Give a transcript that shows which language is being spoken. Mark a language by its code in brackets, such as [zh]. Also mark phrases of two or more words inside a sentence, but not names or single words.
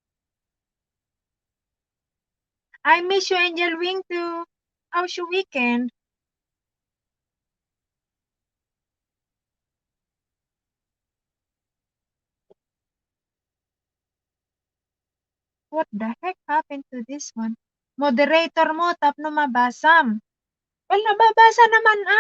[en] I miss you, Angel Wing, too. How's your weekend? What the heck happened to this one? [ilo] Moderator mo, tapno mabasam. [tl] Well, nababasa naman ah.